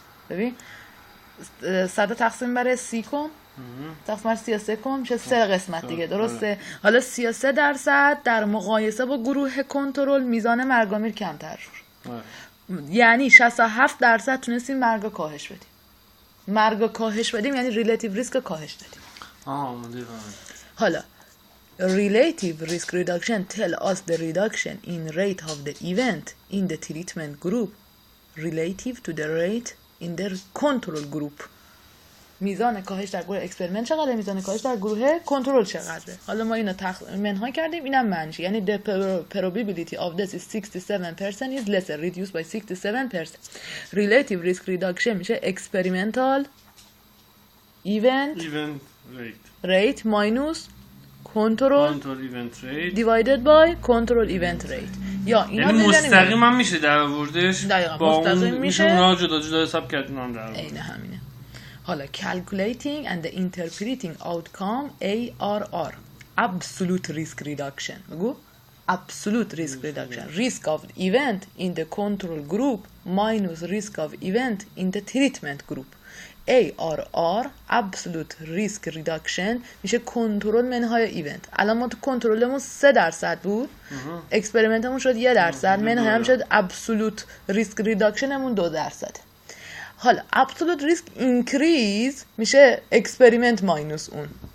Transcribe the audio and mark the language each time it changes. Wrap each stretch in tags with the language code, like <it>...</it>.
<fa>ببین 100 تقسیم بر 30 کن، تقسیم بر 33 کن میشه 3 قسمت دیگه، درسته؟ حالا 33% در مقایسه با گروه کنترل میزان مرگ و میر کمتر شد. یعنی 67% تونستیم مرگ رو کاهش بدیم. مرگ رو کاهش بدیم یعنی ریلیتیو ریسک رو کاهش دادیم. حالا</fa> <en>relative risk reduction tell us the reduction in rate of the event in the treatment group relative to the rate in the control group.</en> <fa>میزان کاهش در گروه اکسپریمنت چقدره، میزان کاهش در گروه کنترل چقدره. حالا ما اینو منها کردیم، اینم منشه. یعنی</fa> <en>the probability of this is 67% is lesser reduced by 67%. relative risk reduction</en> <fa>میشه</fa> <en>experimental event rate minus control event rate divided by control event rate.</en> <fa>یا اینا یعنی مستقیم هم میشه در آوردش با مستقیم میشه اونا جدا جدا حساب کرد اونم در عین همینه. حالا</fa> <en>calculating and interpreting outcome ARR absolute risk reduction.</en> <fa>بگو</fa> <en>absolute risk reduction. risk of event in the control group minus risk of event in the treatment group. ARR absolute risk reduction</en> <fa>میشه کنترل منهای ایونت. الان ما تو کنترلمون 3% بود، اکسپریمنتمون شد 1%، منهای هم شد absolute risk reductionمون 2%. حالا absolute risk increase میشه اکسپریمنت ماینوس اون.</fa>